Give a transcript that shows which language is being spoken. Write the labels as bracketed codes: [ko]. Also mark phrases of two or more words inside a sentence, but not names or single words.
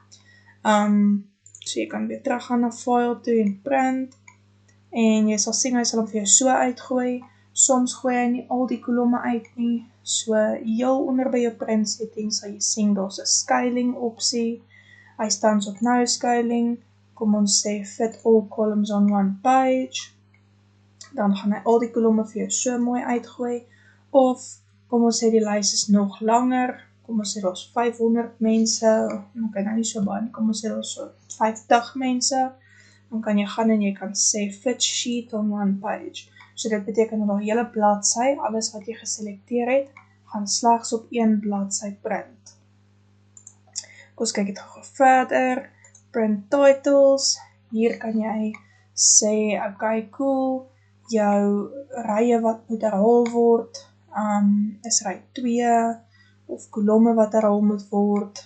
[af] So jy kan weer terug gaan na File toe en Print, en jy sal sien hy sal hom vir jou so uitgooi. Soms gooi hy nie al die kolomme uit nie, so heel onder by jou [en] print settings [af] sal jy sien daar's 'n scaling opsie, hy staan op [en] no scaling, [af] kom ons sê [en] fit all columns on one page, [af] dan gaan hy al die kolomme vir jou so mooi uitgooi, of kom ons sê die lys is nog langer, kom ons sê daar's 500 mense, okay, nou nie so baie nie, kom ons sê daar's so 50 mense, dan kan jy gaan en jy kan sê [en] fit sheet on one page. [af] So dit beteken dat die hele bladsy, alles wat jy geselekteer het, gaan slegs op een bladsy print. Kom ons kyk dit gou verder, [en] print titles, [af] hier kan jy sê, [en] okay, cool, [af] jou rye wat moet herhaal word, is ry 2, of kolomme wat herhaal moet word.